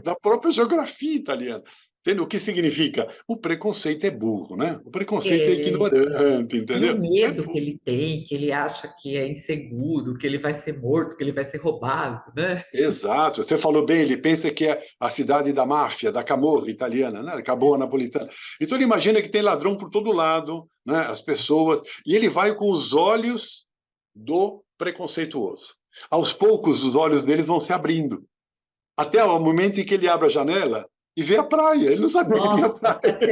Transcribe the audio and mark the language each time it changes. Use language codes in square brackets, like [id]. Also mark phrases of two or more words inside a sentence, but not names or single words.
[pt] da própria geografia italiana. Entende? O que significa? O preconceito é burro, né? O preconceito é É. ignorante, E o entendeu? É medo que burro. ele tem, que ele acha que é inseguro, que ele vai ser morto, que ele vai ser roubado, né? Exato, você falou bem, ele pensa que é a cidade da máfia, da Camorra italiana, né? Camorra napolitana. Então ele imagina que tem ladrão por todo lado, né? As pessoas, e ele vai com os olhos do preconceituoso. Aos poucos, os olhos deles vão se abrindo, até o momento em que ele abre a janela e vê a praia. Ele não sabia que tinha Nossa, essa praia.